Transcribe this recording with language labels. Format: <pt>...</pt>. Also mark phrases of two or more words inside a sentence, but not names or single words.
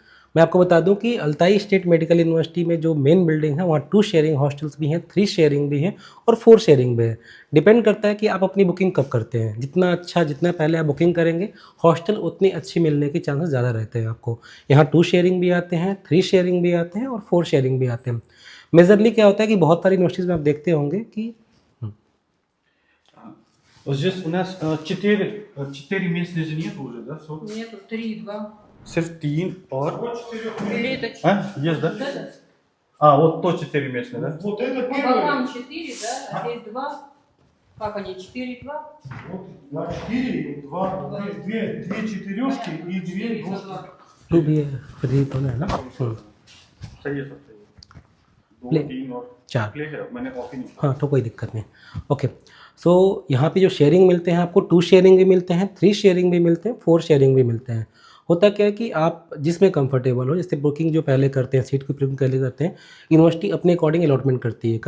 <hi>मैं आपको बता दूं कि अल्ताई स्टेट मेडिकल यूनिवर्सिटी में जो</hi> <en>main building</en> <hi>है वहाँ 2</hi> <en>sharing hostels</en> <hi>भी हैं, 3 शेयरिंग भी हैं और 4 शेयरिंग भी है। डिपेंड करता है कि आप अपनी बुकिंग कब करते हैं। जितना पहले आप बुकिंग करेंगे हॉस्टल उतनी अच्छी मिलने के चांसेस ज़्यादा रहते हैं आपको। यहाँ 2 शेयरिंग भी आते हैं, 3 शेयरिंग भी आते हैं और 4 शेयरिंग भी आते हैं। मेजरली क्या होता है कि बहुत सारी यूनिवर्सिटीज़ में आप देखते होंगे कि</hi> <ru>Вот здесь у нас 4 места же нет уже, да? Нету, 3, 2.</ru> <hi>सिर्फ 3 और...</hi> <ru>Или это А? Есть, да? Да. А, вот то 4 местные, да? Вот это По бокам 4, да, а здесь 2. Как они, 4, 2? Вот 4, 2 четырешки и 2 двушки.</ru> <hi>2 भी है, 3 तो है ना। सही है, सब सही है। 2, प्ले- 3 और 4। प्ले है, मैंने ऑफ ही नहीं किया। हाँ, तो कोई दिक्कत नहीं।</hi> <en>okay, so</en> <hi>यहाँ पे जो शेयरिंग मिलते हैं आपको 2 शेयरिंग भी मिलते हैं, 3 शेयरिंग भी मिलते हैं, 4 शेयरिंग भी मिलते हैं। होता क्या है कि आप जिसमें कंफर्टेबल हो, जैसे बुकिंग जो पहले करते हैं, सीट की बुकिंग पहले करते हैं, यूनिवर्सिटी अपने</hi> <en>according allotment</en> <hi>करती है।</hi>